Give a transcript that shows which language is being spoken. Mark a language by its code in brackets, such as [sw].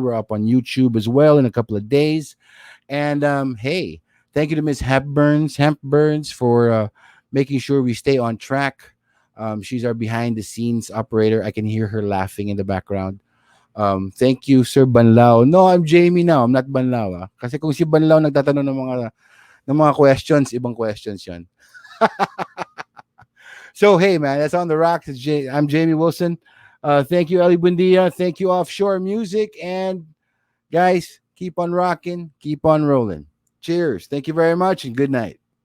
[en] We're up on YouTube as well in a couple of days. And hey, thank you to Miss Hemp Burns for making sure we stay on track. She's our behind the scenes operator. I can hear her laughing in the background. Thank you, Sir Banlao. No, I'm Jamie now. I'm not Banlao. [tl] Kasi kung si Banlao nagtatanong ng mga questions, ibang questions yan. [en] So, hey, man, that's on the rocks. I'm Jamie Wilson. Thank you, Ely Buendia. Thank you, Offshore Music. And guys, keep on rocking, keep on rolling. Cheers. Thank you very much, and good night.